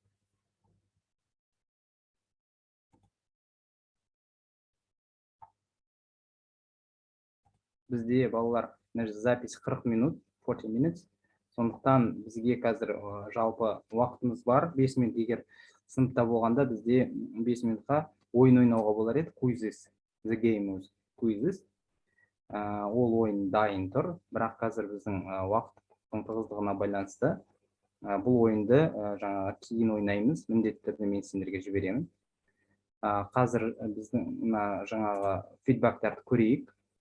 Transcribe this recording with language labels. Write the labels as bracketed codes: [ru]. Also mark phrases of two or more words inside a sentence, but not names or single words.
[kk] Бізде балалар запись 40 минут, 40 minutes. Сондықтан бізге қазір жалпы уақытымыз бар. 5 минут егер сыныпта болғанда бізде 5 минутқа ойын ойнауға болар еді. [en] Quizzes, the game is quizzes. [kk] Ол ойын дайын тұр. Бірақ қазір біздің уақыттың тығыздығына байланысты бұл ойынды жаңағы кейін ойнаймыз. Міндетті түрде мен сендерге жіберемін. Қазір біздің жаңағы фидбактарды көрейік.